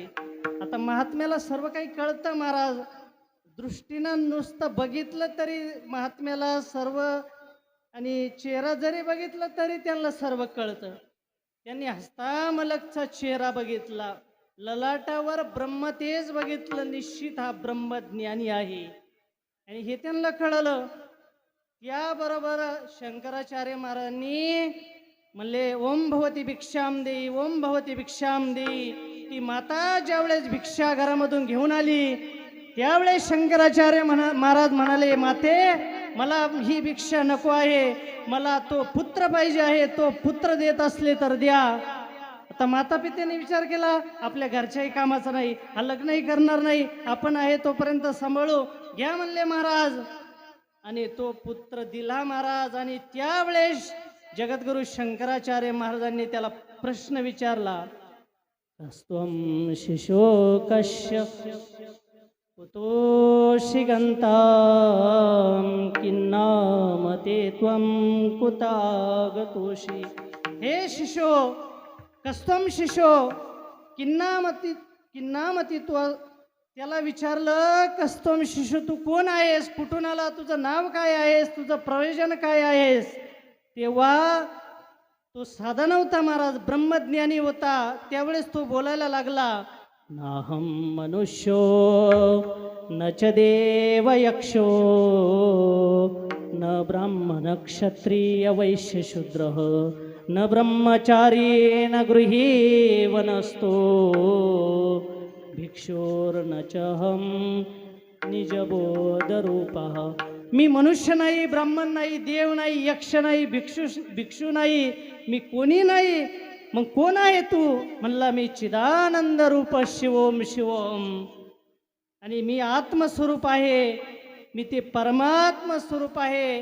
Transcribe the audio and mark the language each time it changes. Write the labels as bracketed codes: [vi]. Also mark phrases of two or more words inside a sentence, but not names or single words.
[mr] आता महात्म्याला सर्व काही कळतं महाराज. दृष्टीनं नुसतं बघितलं तरी महात्म्याला सर्व, आणि चेहरा जरी बघितला तरी त्यांना सर्व कळतं. त्यांनी हस्तामलकचा चेहरा बघितला, ललाटावर ब्रह्मतेज बघितलं, निश्चित हा ब्रह्मज्ञानी आहे. आणि हे त्यांना कळलं. याबरोबर शंकराचार्य महाराजांनी म्हणले, [sa] ओम भवती भिक्षाम देई, ओम भवती भिक्षाम देई. [mr] ती माता ज्यावेळेस भिक्षा घरामधून घेऊन आली त्यावेळेस शंकराचार्य महाराज म्हणाले, माते मला ही भिक्षा नको आहे, मला तो पुत्र पाहिजे आहे, तो पुत्र देत असले तर द्या. आता माता पित्याने विचार केला, आपल्या घरच्याही कामाचा नाही, हा लग्नही करणार नाही, आपण आहे तोपर्यंत सांभाळू, घ्या म्हणले महाराज. आणि तो पुत्र दिला महाराज. आणि त्यावेळेस जगद्गुरु शंकराचार्य महाराजांनी त्याला प्रश्न विचारला, [sa] कस्त्वं शिशो कश्य कुतोषि गन्तां किन्नामते त्वं कुतागतोषि. हे शिशो, कस्त्वं शिशो किन्नामती तू. [mr] त्याला विचारलं, [sa] कस्त्वं शिशो, [mr] तू कोण आहेस, कुठून आला, तुझं नाव काय आहेस, तुझं प्रयोजन काय आहेस. तेव्हा तो साधा नव्हता महाराज, ब्रह्मज्ञानी होता. त्यावेळेस तो बोलायला लागला, [sa] नाहं मनुष्यो न च देव यक्षो न ब्राह्मण क्षत्रिय वैश्य शूद्रः न ब्रह्मचारी न गृही वनस्तो भिक्षोर्न चहं निजबोधरूपः. [mr] मी मनुष्य नाही, ब्राह्मण नाही, देव नाही, यक्ष नाही, भिक्षू नाही, मी कोणी नाही. मग कोण आहे तू. म्हणला, मी [sa] चिदानंद रूप शिवोम शिवोम. [mr] आणि मी आत्मस्वरूप आहे, मी ते परमात्मा स्वरूप आहे.